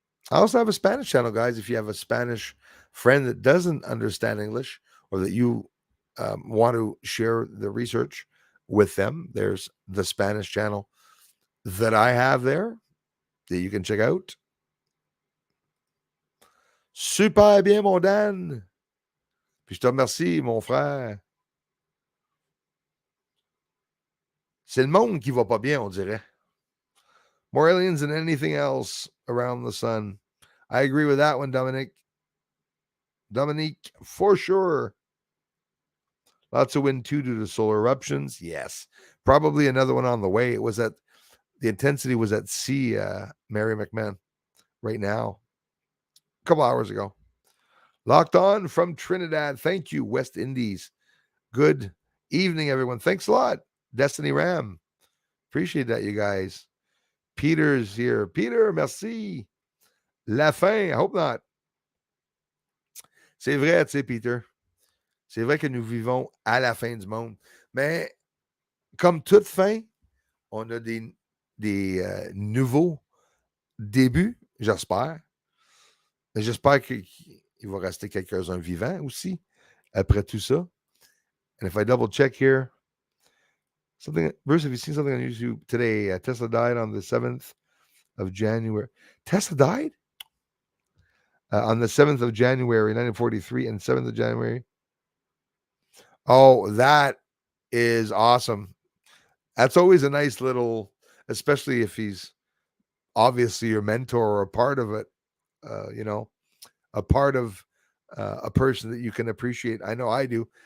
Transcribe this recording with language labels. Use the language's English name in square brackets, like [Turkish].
[English] I also have a Spanish channel, guys. If you have a Spanish friend that doesn't understand English, or that you want to share the research, with them. There's the Spanish channel that I have there that you can check out. [French] Super bien, mon Dan. Puis je te remercie, mon frère. C'est le monde qui va pas bien, on dirait. [English] More aliens than anything else around the sun. I agree with that one, Dominic. Dominique, for sure. Lots of wind too due to solar eruptions. Yes. Probably another one on the way. It was at the intensity was at sea, Mary McMahon, right now. A couple hours ago. Locked on from Trinidad. Thank you, West Indies. Good evening, everyone. Thanks a lot. Destiny Ram. Appreciate that, you guys. Peter's here. Peter, merci. [French] La fin. [English] I hope not. [French] C'est vrai, tu sais, Peter. C'est vrai que nous vivons à la fin du monde. Mais comme toute fin, on a des nouveaux débuts, j'espère. J'espère qu'il va rester quelques-uns vivants aussi après tout ça. [English] And if I double check here, Bruce, have you seen something on YouTube today? Tesla died on the 7th of January. Tesla died? On the 7th of January, 1943, and 7th of January. Oh, that is awesome. That's always a nice little, especially if he's obviously your mentor or a part of it, a part of a person that you can appreciate. I know I do.